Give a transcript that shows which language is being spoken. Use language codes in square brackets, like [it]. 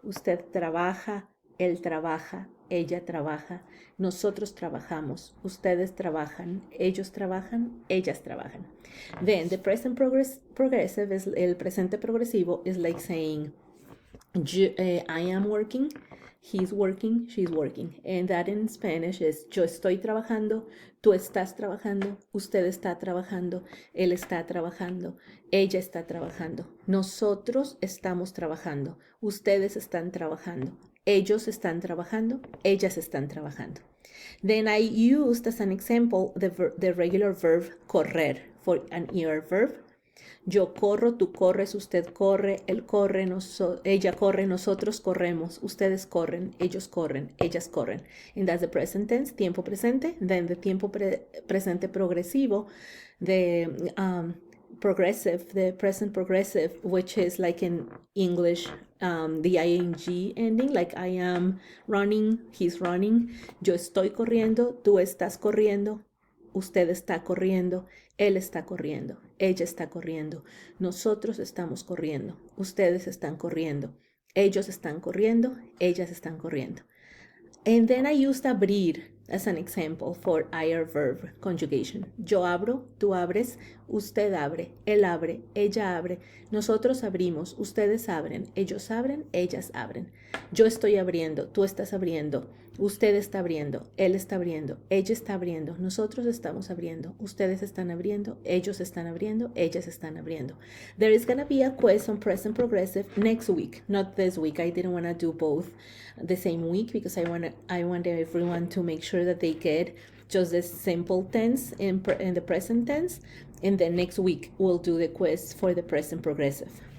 [es] Usted trabaja, él trabaja, ella trabaja. Nosotros trabajamos. Ustedes trabajan, ellos trabajan, ellas trabajan. [en] Then the present progressive is [es] el presente progresivo [en] is like saying I am working, he's working, she's working. And that in Spanish is [es] yo estoy trabajando, tú estás trabajando, usted está trabajando, él está trabajando, ella está trabajando, nosotros estamos trabajando, ustedes están trabajando, ellos están trabajando, ellas están trabajando. [en] Then I used as an example the regular verb correr for an ER verb. [es] Yo corro, tú corres, usted corre, él corre, ella corre, nosotros corremos, ustedes corren, ellos corren, ellas corren. [en] And that's the present tense, [es] tiempo presente. [en] Then the [es] tiempo presente progresivo, [en] the present progressive, which is like in English, the ing ending, like I am running, he's running. [es] Yo estoy corriendo, tú estás corriendo, usted está corriendo, él está corriendo, ella está corriendo, nosotros estamos corriendo, ustedes están corriendo, ellos están corriendo, ellas están corriendo. [en] And then I used abrir as an example for IR verb conjugation. [es] Yo abro, tú abres, usted abre, él abre, ella abre, nosotros abrimos, ustedes abren, ellos abren, ellas abren. Yo estoy abriendo, tú estás abriendo, usted está abriendo, él está abriendo, ella está abriendo, nosotros estamos abriendo, ustedes están abriendo, ellos están abriendo, ellas están abriendo. [en] There is gonna be a quiz on present progressive next week, not this week. I didn't want to do both the same week because I want everyone to make sure that they get just the simple tense in the present tense And then next week we'll do the quiz for the present progressive.